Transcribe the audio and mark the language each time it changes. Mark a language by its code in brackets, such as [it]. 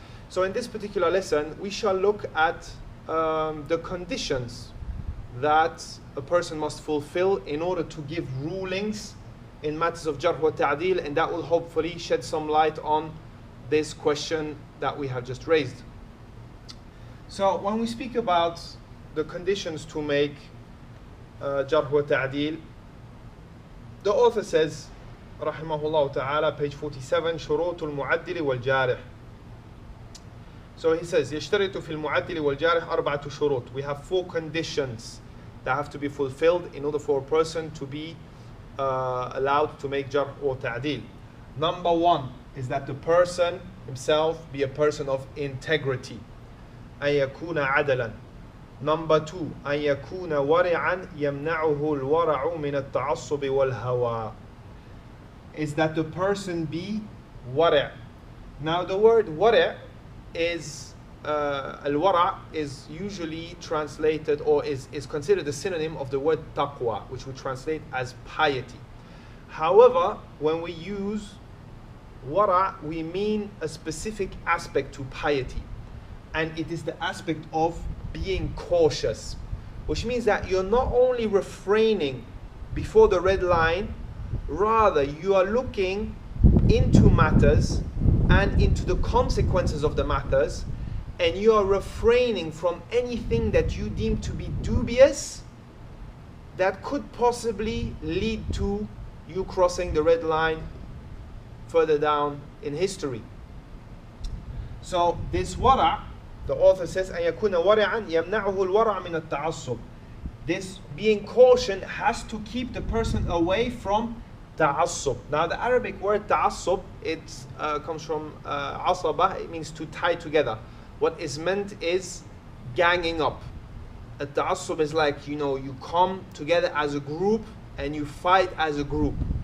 [en] So in this particular lesson, we shall look at the conditions that a person must fulfill in order to give rulings in matters of jarh wa ta'dil, and that will hopefully shed some light on this question that we have just raised. So when we speak about the conditions to make jarh wa ta'dil, the author says, rahimahullah ta'ala, page 47, [ar] شروط المعدل والجارح. [en] So he says, [ar] يشترط في المعدل والجارح أربعة شروط. [en] We have four conditions that have to be fulfilled in order for a person to be allowed to make jarh or ta'dil. Number one is that the person himself be a person of integrity. [ar] أن يكون عدلا. [en] Number two, [ar] أن يكون ورعا يمنعه الورع من التعصب والهوى. [en] Is that the person be wara'. Now the word wara' is al-wara' is usually translated or is considered a synonym of the word taqwa, which we translate as piety. However, when we use wara', we mean a specific aspect to piety, and it is the aspect of being cautious, which means that you're not only refraining before the red line, rather you are looking into matters and into the consequences of the matters, and you are refraining from anything that you deem to be dubious that could possibly lead to you crossing the red line further down in history. So this wara', the author says, [ar] أن يكون ورعا يمنعه الورع من التعصب. [en] This being caution has to keep the person away from ta'assub. Now the Arabic word ta'assub, it comes from asaba, it means to tie together. What is meant is ganging up. A ta'assub is like, you come together as a group and you fight as a group.